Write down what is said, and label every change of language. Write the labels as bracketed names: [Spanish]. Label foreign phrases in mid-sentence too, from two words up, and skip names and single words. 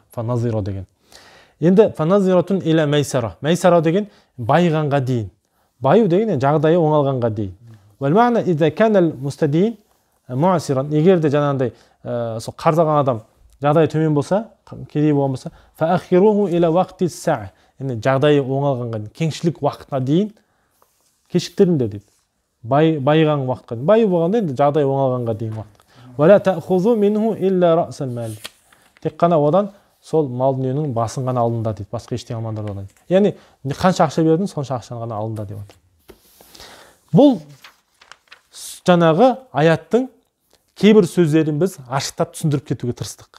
[Kazakh] Фаназиро деген. Енді [Arabic] فنظرة إلى ميسرة. [Kazakh] Майсара деген байығанға дейін. Баю деген жағдайы оңалғанға дейін. [Arabic] والمعنى إذا كان المستدين معسرا. [Kazakh] Егер де жаңағындай сол қарыз алған адам жағдайы төмен болса, кедей болған болса, [Arabic] فأخروه إلى وقت السعة. [Kazakh] Яғни жағдайы оңалғанға дейін, кеңшілік уақытқа дейін кешіктіріңдер дейді. Байыған уақытқа дейін. Байы болғанда енді жағдайы оңалғанға дейін уақыт. [Arabic] ولا تأخذوا منه إلا رأس المال. [Kazakh] Тек қана одан сол мал дүниенің басын ғана алыңдар дейді. Басқа ештеңе алмаңдар одан. Яғни қанша ақша бердің, сонша ақшаны ғана алыңдар деп отыр. Бұл жаңағы аяттың кейбір сөздерін біз ашықтап түсіндіріп кетуге тырыстық.